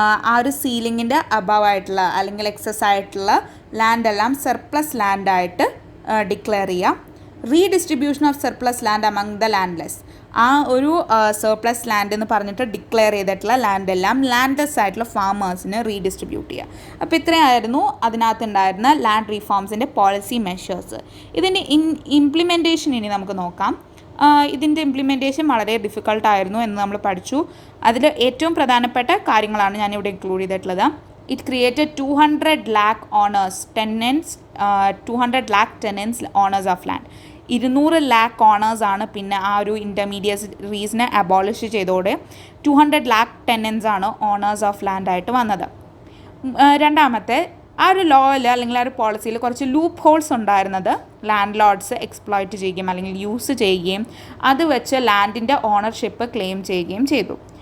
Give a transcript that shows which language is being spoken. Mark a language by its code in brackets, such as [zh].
[ml] ആ ഒരു സീലിങ്ങിൻ്റെ അബവ് ആയിട്ടുള്ള അല്ലെങ്കിൽ എക്സസ് ആയിട്ടുള്ള ലാൻഡ് എല്ലാം സർപ്ലസ് ലാൻഡായിട്ട് ഡിക്ലെയർ ചെയ്യുക, [en] redistribution of surplus land among the landless, [ml] ആ ഒരു സർപ്ലസ് ലാൻഡ് എന്ന് പറഞ്ഞിട്ട് ഡിക്ലെയർ ചെയ്തിട്ടുള്ള ലാൻഡ് എല്ലാം ലാൻഡ്ലെസ് ആയിട്ടുള്ള ഫാമേഴ്സിന് റീഡിസ്ട്രിബ്യൂട്ട് ചെയ്യുക. അപ്പോൾ ഇത്രയായിരുന്നു അതിനകത്തുണ്ടായിരുന്ന ലാൻഡ് റീഫോംസിൻ്റെ പോളിസി മെഷേഴ്സ്. ഇതിൻ്റെ ഇംപ്ലിമെൻറ്റേഷൻ ഇനി നമുക്ക് നോക്കാം. ഇതിൻ്റെ ഇംപ്ലിമെൻറ്റേഷൻ വളരെ ഡിഫിക്കൾട്ടായിരുന്നു എന്ന് നമ്മൾ പഠിച്ചു. അതിൽ ഏറ്റവും പ്രധാനപ്പെട്ട കാര്യങ്ങളാണ് ഞാനിവിടെ ഇൻക്ലൂഡ് ചെയ്തിട്ടുള്ളത്. [en] It created 200 lakh owners, tenants, 200 lakh tenants owners of land. [ml] 200 lakh owners ആണ് പിന്നെ ആ ഒരു ഇൻ്റർമീഡിയറീസിനെ അബോളിഷ് ചെയ്തോടെ [en] 200 lakh tenants [ml] ആണ് ഓണേഴ്സ് ഓഫ് ലാൻഡ് ആയിട്ട് വന്നത്. രണ്ടാമത്തെ ആ ഒരു ലോയിൽ അല്ലെങ്കിൽ ആ ഒരു പോളിസിയിൽ കുറച്ച് ലൂപ്പ് ഹോൾസ് ഉണ്ടായിരുന്നത് ലാൻഡ് ലോഡ്സ് എക്സ്പ്ലോയിറ്റ് ചെയ്യുകയും അല്ലെങ്കിൽ യൂസ് ചെയ്യുകയും അത് വെച്ച് ലാൻഡിൻ്റെ ഓണർഷിപ്പ് ക്ലെയിം ചെയ്യുകയും ചെയ്തു.